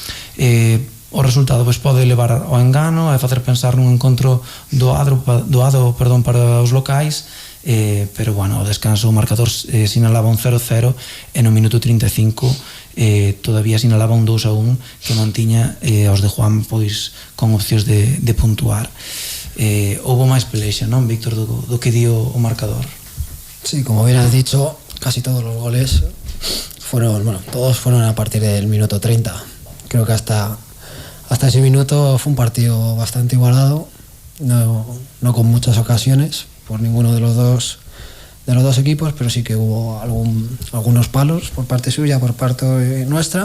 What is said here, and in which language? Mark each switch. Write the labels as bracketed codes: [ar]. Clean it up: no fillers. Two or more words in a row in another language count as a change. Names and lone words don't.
[gl] O resultado pois pode levar ao engano e facer pensar nun encontro doado para os locais, pero, bueno, o descanso o marcador sinalaba un 0-0 e no minuto 35 todavía sinalaba un 2-1 que mantiña aos de Juan pois con opcións de puntuar. Houbo máis pelexa, non, Víctor, do que dio o marcador? [es] Sí, como bien has dicho, casi todos los goles todos fueron a partir del minuto 30. Creo que hasta ese minuto fue un partido bastante igualado, no con muchas ocasiones por ninguno de los dos equipos, pero sí que hubo algunos palos por parte suya, por parte nuestra.